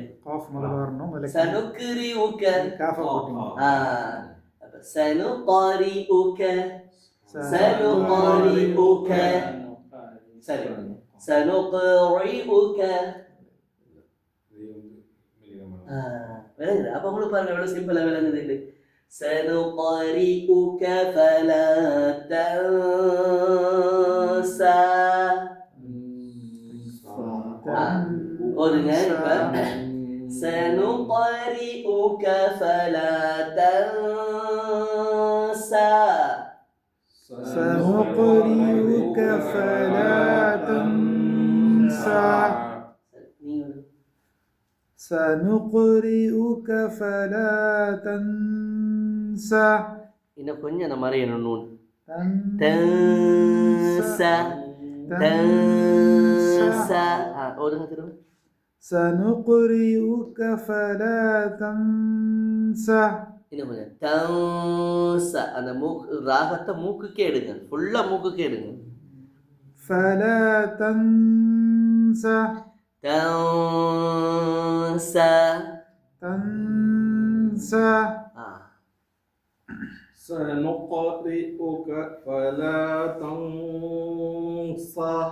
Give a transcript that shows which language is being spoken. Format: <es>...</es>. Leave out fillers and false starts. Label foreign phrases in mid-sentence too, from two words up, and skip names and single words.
<ar>سنقرئك سنقرئك سنقرئك</ar> <ta>சரி சனுக்ரிஉக விளங்குது. அப்ப உங்களுக்கு பாருங்க எவ்வளவு சிம்பிளா விளங்குது.</ta> <ar>سنقرئك فلا تنسى.</ar> <ta>ஓதுங்க இப்ப.</ta> <ar>سنقرئك فلا تنسى. سنقرئك فلا تنسى. سنقرئك فلا تنسى.</ar> <ta>இன்னும் கொஞ்சம் அந்த மாதிரி என்ன நூன் தன்சா தன்சா ஓதுங்க திரும்ப.</ta> <ar>سنقرئك فلا تنسى.</ar> <ta>இன்னும் கொஞ்சம் தன்சா அந்த ராகத்தை மூக்குக்கே எடுங்க, ஃபுல்லா மூக்குக்கே எடுங்க.</ta> <ar>فلا تنسى تنسى تنسى. سنقرئك فلا تنسى.</ar>